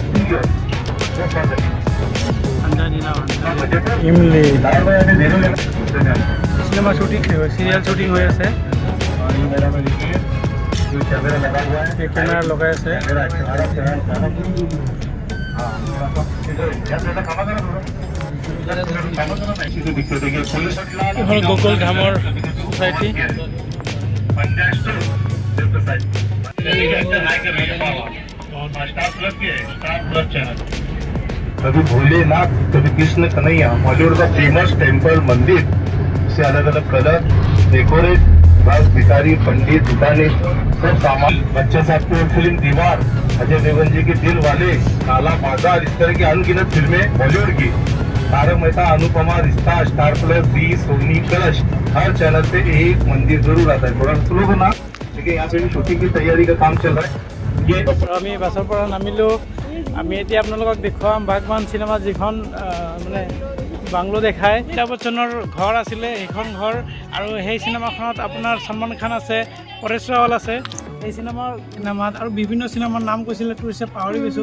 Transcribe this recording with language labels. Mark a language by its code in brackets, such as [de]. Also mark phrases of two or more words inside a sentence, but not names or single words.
[as] ইমলি [en] cinema shooting, serial shooting [as] হৈ আছে। কেমেৰা লগাই আছে। এইখন গোকুল ধামৰ ছ'চাইটি। [hi] कभी भोलेनाथ, कभी कृष्ण कन्हैया, बॉलीवुड का [en] famous temple [hi] मंदिर से अलग अलग [en] colour, decorate, [hi] बस भिखारी, पंडित, दुकानें, सब सामान। बच्चा साहब की फिल्म दीवार, अजय देवगन जी की दिल वाले, काला बाजार, इस तरह की अनगिनत फिल्में बॉलीवुड की। तारक मेहता, अनुपमा, रिश्ता, स्टार प्लस, दी, सोनी, कलश, हर चैनल पे एक मंदिर जरूर आता है। थोड़ा स्लो होना, देखिए यहाँ पे भी शूटिंग की तैयारी का काम चल रहा है। ये [as] আমি বাছৰ পৰা নামিলোঁ। আমি এতিয়া আপোনালোকক দেখুৱাম বাগবান চিনেমাত যিখন মানে বাংলো দেখায়। অমিতাভ বচ্চনৰ ঘৰ আছিলে সেইখন ঘৰ। আৰু সেই চিনেমাখনত আপোনাৰ সলমান খান আছে, পৰেশ ৰাৱল আছে। এই চিনেমাত আৰু বিভিন্ন চিনেমাৰ নাম কৈছিলে, টুৰিষ্টে পাহৰি গৈছোঁ।